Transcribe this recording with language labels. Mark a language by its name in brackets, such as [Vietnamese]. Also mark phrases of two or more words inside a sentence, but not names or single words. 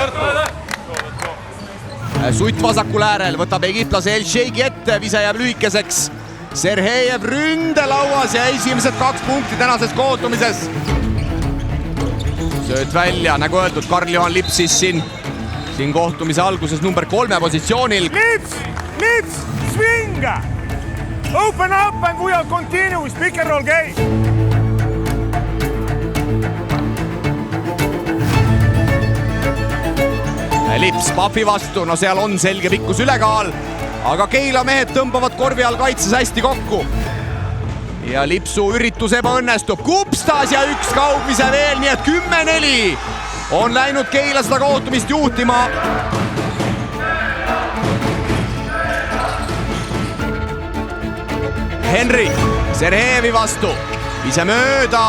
[Estonian] Sutt vasakul äärel võtab egiptlase El-Sheikhi ette, vise jääb lühikeseks. Serhejev ründelauas ja esimesed 2 punkti tänases kohtumises. sööt välja, nagu öeldud, Karl-Juhan Lips siis siin kohtumise alguses number 3 positsioonil. [English] Lips, swing! Open up and we are continue with pick and roll game. [Estonian] Lips Pahvi vastu, no seal on selge pikkus ülekaal, aga Keila mehed tõmbavad korvi all kaitses hästi kokku. Ja Lipsu üritus ebaõnnestub, kupstas ja üks kaugmise veel, nii et 10-4 on läinud Keila seda kohtumist juhtima. Henri Serheevi vastu, ise mööda.